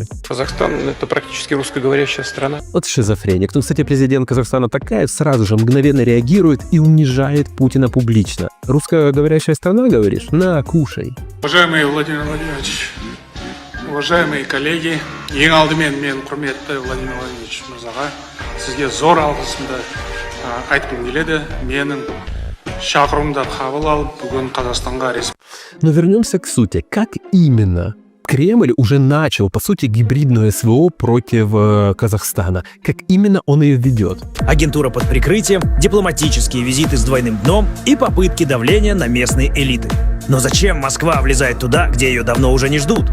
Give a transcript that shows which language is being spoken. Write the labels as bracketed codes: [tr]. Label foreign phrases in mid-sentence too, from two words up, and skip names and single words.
[ru] Казахстан — это практически русскоговорящая страна. Вот шизофреник. Ну, кстати, президент Казахстана Такаев сразу же мгновенно реагирует и унижает Путина публично. Русскоговорящая страна, говоришь? На, кушай. Уважаемый Владимир Владимирович, уважаемые коллеги, [kk] ең алдымен мен құрметті Владимир Владимирович мырзаға сізге зор алғысымды айтқым келеді. Менің шақыруымды қабыл алып, бүгін Қазақстанға [ru] Но вернемся к сути. Как именно Кремль уже начал, по сути, гибридную СВО против Казахстана? Как именно он ее ведет? Агентура под прикрытием, дипломатические визиты с двойным дном и попытки давления на местные элиты. Но зачем Москва влезает туда, где ее давно уже не ждут?